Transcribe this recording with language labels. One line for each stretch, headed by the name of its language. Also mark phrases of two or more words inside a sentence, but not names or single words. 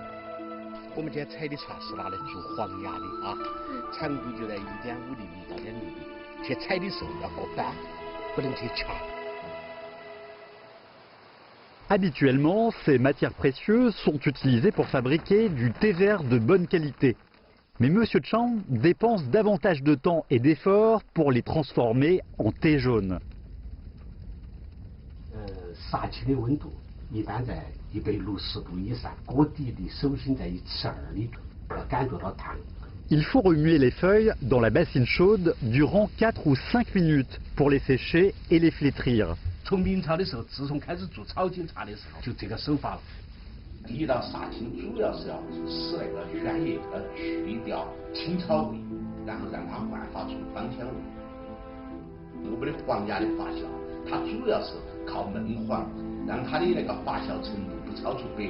French: Habituellement, ces matières précieuses sont utilisées pour fabriquer du thé vert de bonne qualité. Mais Monsieur Chang dépense davantage de temps et d'efforts pour les transformer en thé jaune.
Chinese: 杀气的温度一般在160度以上，锅底的手心在1/12里，要感觉到烫。
French: Il faut remuer les feuilles dans la bassine chaude durant 4 ou 5 minutes pour les sécher et les flétrir.
Chinese: 从明朝的时候，自从开始做草青茶的时候，就这个手法了。第一道杀青主要是要使那个楦叶去掉青草味，然后让它焕发出芳香味。我们的黄芽的发酵，它主要是靠焖黄，让它的那个发酵程度不超出10%。